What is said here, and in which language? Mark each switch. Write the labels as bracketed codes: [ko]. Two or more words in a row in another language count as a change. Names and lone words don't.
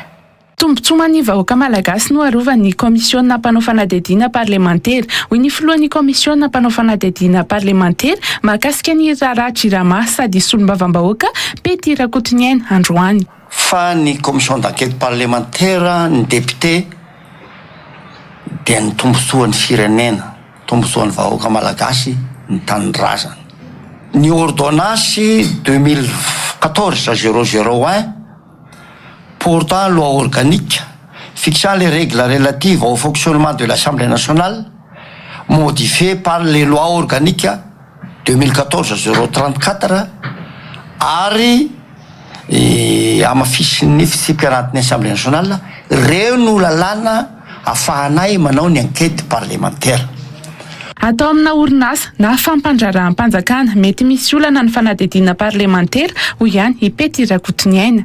[mg] Tombontsoman'ny vahoaka malagasy no arovan'ny komisiona mpanao fanadihadiana parlementaire hoy ny filohan'ny komisiona mpanao fanadihadiana parlementaire mahakasika ny raharaha jirama sady solombavam-bahoaka Pety Rakotoniaina androany. Fa ny [fr] commission d'enquête parlementaire [mg] ny député dia ny tombotsoan'ny firenena, tombotsoan'ny vahoaka malagasy ny tanindrazana. [fr] Ny ordonnance 2014-001 portant loi organique fixant les règles relatives au fonctionnement de l'Assemblée nationale modifiée par les lois organiques 2014-034 [mg] ary amafisin'ny fitsipiarantiny Assemblée nationale reo no lalàna afahanay manao ny [fr] enquête parlementaire. Atao amina orinasa na fampandrarahan'mpanjakana mety misy olana ny fanadihadiana parlementaire hoy ihany Pety Rakotoniaina.